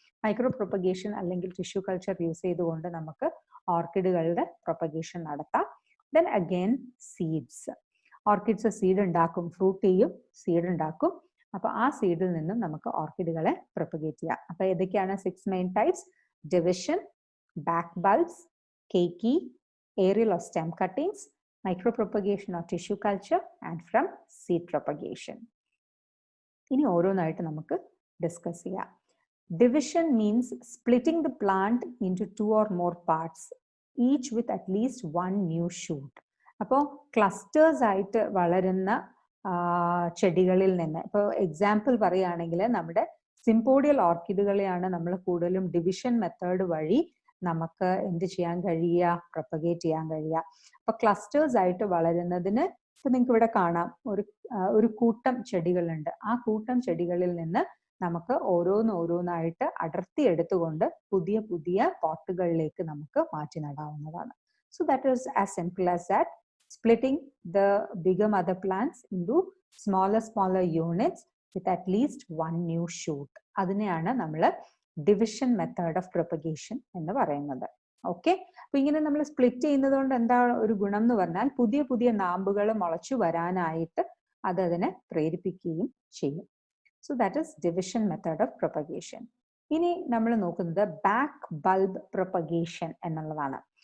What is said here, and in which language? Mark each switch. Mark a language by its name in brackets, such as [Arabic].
[Malayalam] Micro propagation അല്ലെങ്കിൽ tissue culture use ചെയ്തുകൊണ്ട് നമുക്ക് ഓർക്കിഡുകളുടെ പ്രൊപ്പഗേഷൻ നടത്താം. [English] Then again seeds. [Malayalam] Orchids seed ഉണ്ടാക്കും, ഫ്രൂട്ട് ചെയ്യും, സീഡ് ഉണ്ടാക്കും. അപ്പൊ ആ സീഡിൽ നിന്നും നമുക്ക് ഓർക്കിഡുകളെ പ്രൊപ്പഗേറ്റ് ചെയ്യാം. അപ്പൊ ഏതൊക്കെയാണ് 6 main types? [English] Division, back bulbs, keiki, aerial or stem cuttings, micropropagation or tissue culture, and from seed propagation. [Malayalam] ഇനി ഓരോന്നായിട്ട് നമുക്ക് ഡിസ്കസ് ചെയ്യാം. [English] Division means splitting the plant into 2 or more parts, each with at least one new shoot. [Malayalam] അപ്പോൾ clusters ആയിട്ട് വളരുന്ന ചെടികളിൽ നിന്ന്, ഇപ്പോൾ എക്സാമ്പിൾ പറയുകയാണെങ്കിൽ നമ്മുടെ സിംപോഡിയൽ ഓർക്കിഡുകളെയാണ് നമ്മൾ കൂടുതലും ഡിവിഷൻ മെത്തേഡ് വഴി നമുക്ക് എന്ത് ചെയ്യാൻ കഴിയുക? പ്രൊപ്പഗേറ്റ് ചെയ്യാൻ കഴിയുക. അപ്പൊ ക്ലസ്റ്റേഴ്സ് ആയിട്ട് വളരുന്നതിന് ഇപ്പൊ നിങ്ങൾക്ക് ഇവിടെ കാണാം ഒരു കൂട്ടം ചെടികളുണ്ട്. ആ കൂട്ടം ചെടികളിൽ നിന്ന് നമുക്ക് ഓരോന്നായിട്ട് അടർത്തി എടുത്തുകൊണ്ട് പുതിയ പുതിയ പോട്ടുകളിലേക്ക് നമുക്ക് മാറ്റി നടാവുന്നതാണ്. [English] So that is as simple as that, splitting the bigger mother plants into smaller units with at least one new shoot. [Malayalam] അതിനെയാണ് നമ്മൾ ഡിവിഷൻ മെത്തേഡ് ഓഫ് പ്രൊപ്പഗേഷൻ എന്ന് പറയുന്നത്. ഓക്കെ, അപ്പൊ ഇങ്ങനെ നമ്മൾ സ്പ്ലിറ്റ് ചെയ്യുന്നത് കൊണ്ട് എന്താ ഒരു ഗുണം എന്ന് പറഞ്ഞാൽ പുതിയ പുതിയ നാമ്പുകൾ മുളച്ചു വരാനായിട്ട് അതിനെ പ്രേരിപ്പിക്കുകയും ചെയ്യും. [English] So that is division method of propagation. [Malayalam] ഇനി നമ്മൾ നോക്കുന്നത് ബാക്ക് ബൾബ് പ്രൊപ്പഗേഷൻ എന്നുള്ളതാണ്.